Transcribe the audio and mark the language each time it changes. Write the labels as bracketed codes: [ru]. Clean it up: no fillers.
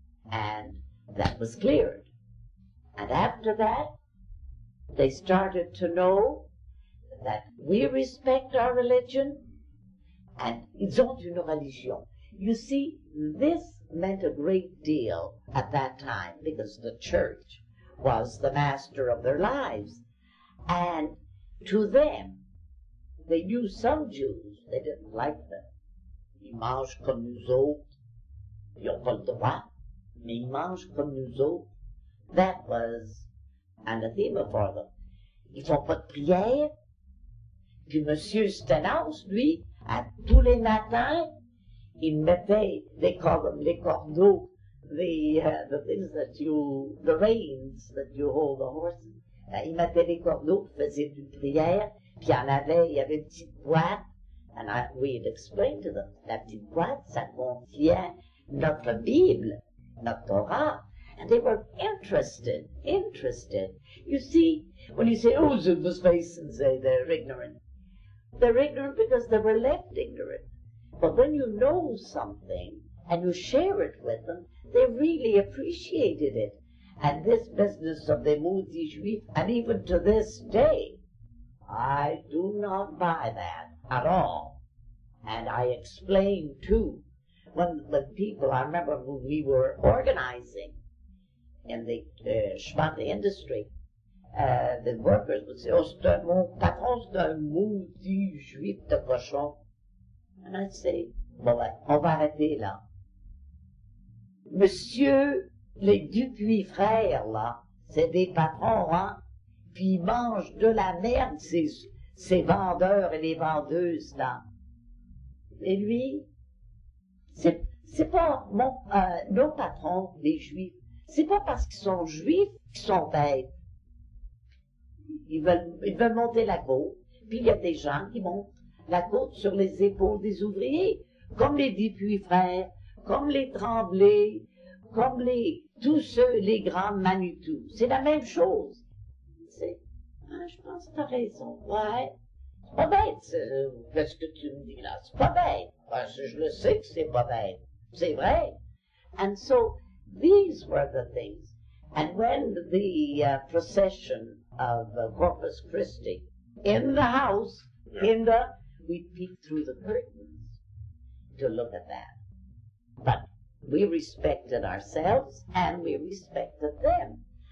[en] And that was cleared. And after that, they started to know that we respect our religion, and [fr] ils ont une religion. [en] You see, this meant a great deal at that time because the church was the master of their lives. And to them, they knew some Jews, they didn't like them. [fr] Ils mangent comme nous autres. Ils n'ont pas le droit, mais ils mangent comme nous autres. [en] That was anathema for them. [fr] Ils font pas de prière. Puis Monsieur Stenhouse, lui, à tous les matins, il mettait, [en] they call them [fr] les cordeaux, [en] the things that you, the reins that you hold the horses. [fr] Il mettait les cordeaux, faisait une prière, puis il y avait une petite boîte, [en] and we'd explain to them, [fr] la petite boîte, ça contient notre Bible, notre Torah. [en] And they were interested. You see, when you say, oh, the face and say they're ignorant because they were left ignorant. But when you know something and you share it with them, they really appreciated it. And this business of the moody juif, and even to this day, I do not buy that at all. And I explain, too, when people, I remember when we were organizing in the schmante industry, the workers would say, oh, [fr] mon patron, c'est un maudit juif de cochon. [en] And I'd say, [fr] bon ben, on va arrêter là. Monsieur, les Dupuis frères, là, c'est des patrons, hein, puis ils mangent de la merde, ces vendeurs et les vendeuses, là. Et lui, c'est pas nos patrons, les juifs, c'est pas parce qu'ils sont juifs qu'ils sont bêtes. Ils veulent monter la côte, puis il y a des gens qui montent la côte sur les épaules des ouvriers, comme les Dupuis frères, comme les Tremblay, comme tous ceux, les grands Manitou. C'est la même chose. Je pense que t'as raison. Ouais. C'est pas bête, qu'est-ce que tu me dis là? C'est pas bête. Je le sais que c'est pas bête. C'est vrai. [en] And so, these were the things. And when the procession of Corpus Christi, in the house, we peeked through the curtains to look at that. But we respected ourselves and we respected them.